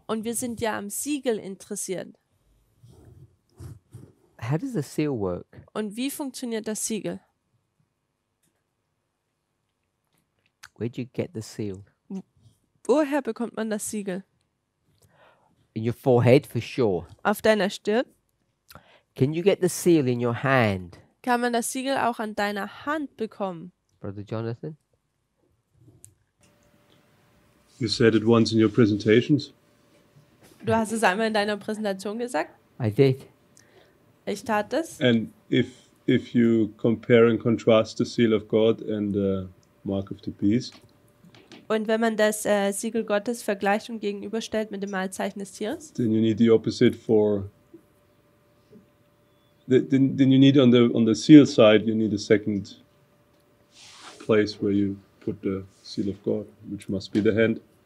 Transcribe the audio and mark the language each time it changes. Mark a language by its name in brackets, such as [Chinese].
[German] Und wir sind ja am Siegel interessiert. [English] How does the seal work? [German] Und wie funktioniert das Siegel? [English] Where'd you get the seal? [German] Woher bekommt man das Siegel? [English] In your forehead, for sure. [German] Auf deiner Stirn? [English] Can you get the seal in your hand, [German] Kann man das Siegel auch an deiner Hand bekommen? [English] Brother Jonathan? You said it once in your presentations. [German] Du hast es einmal in deiner Präsentation gesagt. [English] I did. [German] Ich tat es. [English] And if you compare and contrast the seal of God and the mark of the beast, [German] Und wenn man das Siegel Gottes vergleicht und gegenüberstellt mit dem Malzeichen des Tieres, [English] then you need the opposite for. Then you need on the seal side you need a second place where you put the seal of God, which must be the hand.